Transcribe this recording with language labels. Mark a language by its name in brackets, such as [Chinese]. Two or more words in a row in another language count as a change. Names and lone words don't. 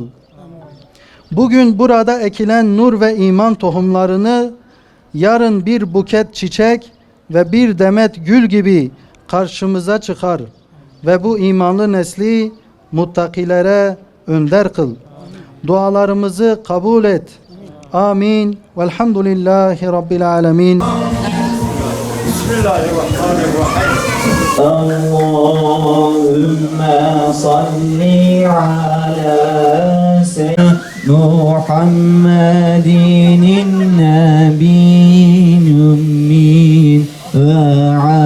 [Turkish] Bugün burada ekilen nur ve iman tohumlarını yarın bir buket çiçek ve bir demet gül gibi karşımıza çıkar ve bu imanlı nesli muttakilere önder kıl. Dualarımızı kabul et. Amin. [Arabic] والحمد لله رب العالمين. بسم الله الرحمن الرحيم. اللهم صل على سيدنا محمد نبي أمي و